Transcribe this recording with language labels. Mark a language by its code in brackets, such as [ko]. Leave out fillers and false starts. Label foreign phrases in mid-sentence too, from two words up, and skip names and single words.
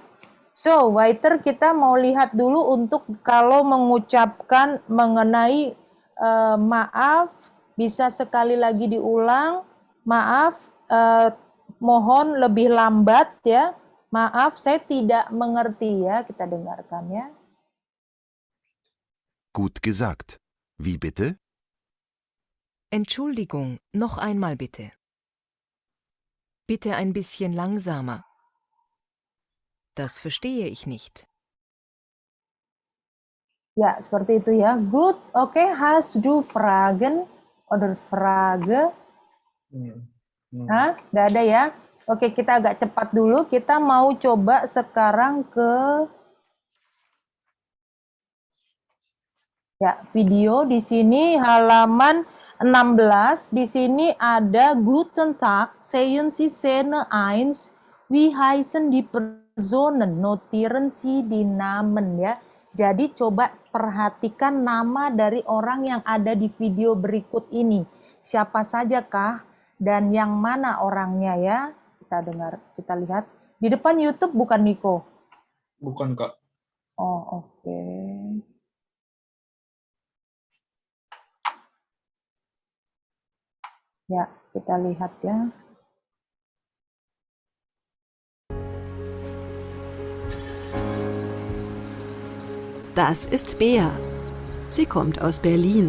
[id] So, waiter kita mau lihat dulu untuk kalau mengucapkan mengenai maaf, bisa sekali lagi diulang, maaf, mohon lebih lambat ya. Maaf, saya tidak mengerti ya. Kita dengarkan ya. [de] Gut gesagt. Wie bitte? Entschuldigung, noch einmal bitte. Bitte ein bisschen langsamer. Das verstehe ich nicht. [id] Ya, seperti itu ya. Good, oke. [de] Hast du Fragen oder Frage? [id] Hah? Nggak ada ya? Oke, kita agak cepat dulu. Kita mau coba sekarang ke video. Di sini halaman 16. Di sini ada [de] Guten Tag, sehen Sie Szene 1. Wie heißen die Personen? Notieren Sie die Namen ya. [id] Jadi coba perhatikan nama dari orang yang ada di video berikut ini. Siapa saja kah? Dan yang mana orangnya ya? Kita dengar, kita lihat. Di depan YouTube bukan Niko? Bukan, Kak. Oh, oke. Ya, kita lihat ya. [de] Das ist Bea. Sie kommt aus Berlin.